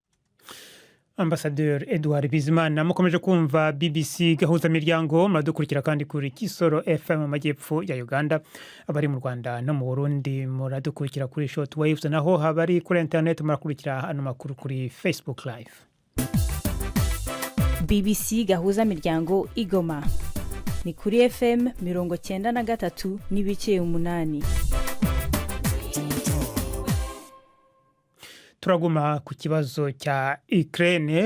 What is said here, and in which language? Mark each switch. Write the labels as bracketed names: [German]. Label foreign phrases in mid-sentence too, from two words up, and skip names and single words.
[Kinyarwanda] Ambassadeur Edouard Bizimana, mukomeje kumva BBC Gahuzamiryango, muradukurikira kandi kuri Kisoro FM mu majyepfo ya Uganda. Abari mu Rwanda no mu Burundi muradukurikira kuri [English] short waves, [Kinyarwanda] naho habari kuri internet murakurikira ano makuru kuri Facebook live. BBC Gahuzamiryango Igoma ni kuri FM 93 n'ibice 8. Turaguma ku kibazo cya Ukraine.